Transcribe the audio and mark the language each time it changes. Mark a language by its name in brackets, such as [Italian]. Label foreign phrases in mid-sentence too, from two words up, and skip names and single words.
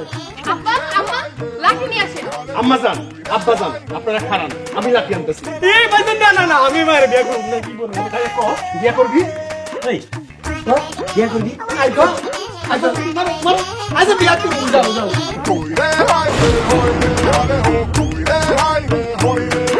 [Bangla] আব্বা আম্মা লাঠি নিয়ে আসেন। আম্মা যান, আব্বা যান, আপনারা খারান, আমি লাঠি আনতেছি। এই ভাইজান, না না না, আমি মেয়ের বিয়ে করব না। কি বলবো? তাহলে কও, বিয়ে করবি? এই তো বিয়া করবি? আই তো আচ্ছা, মারো মারো, আচ্ছা বিয়ে করব, যাও যাও। Hoy de, ay, hoy de, hoy de, hoy de,